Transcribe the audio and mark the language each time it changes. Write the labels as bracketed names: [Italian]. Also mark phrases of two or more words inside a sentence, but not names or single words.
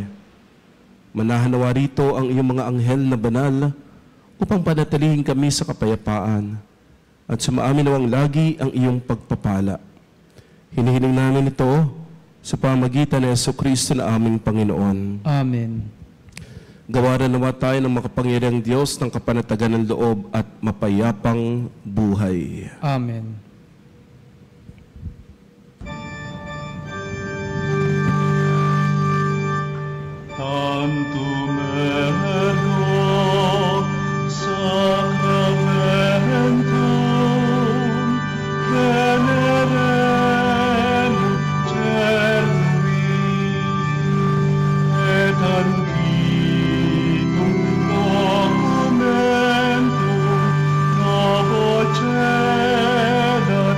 [Filipino] Manahanawa rito ang iyong mga anghel na banal upang panatilihin kami sa kapayapaan at sumaamin nawang lagi ang iyong pagpapala. Hinihiling namin ito sa pamagitan ni Jesucristo na aming Panginoon. Amen. Gawaran nawa tayo ng makapangyarihang Diyos ng kapanatagan ng loob at mapayapang buhay. Amen. [Latin] Tantum ergo sacramentum venerem cernui et antiquum documentum novo